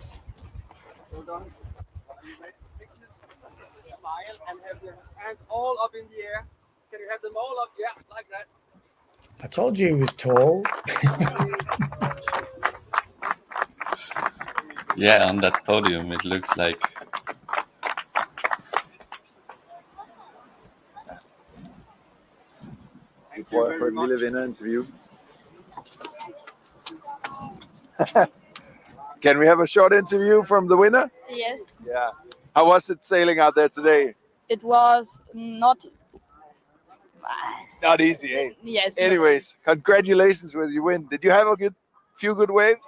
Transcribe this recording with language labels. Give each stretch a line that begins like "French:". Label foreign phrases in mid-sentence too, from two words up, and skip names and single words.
English: Well done. Smile and have your hands all up in the air. Can you have them all up? Yeah, like that. I told you he was tall. Yeah, on that podium, it looks like.
Danish: For et lille vinderinterview.
English: Can we have a short interview from the winner? Yes, Yeah. How was it sailing out there today? it was not. Not easy, eh? Yes. Anyways, congratulations with your win. Did you have a few good waves?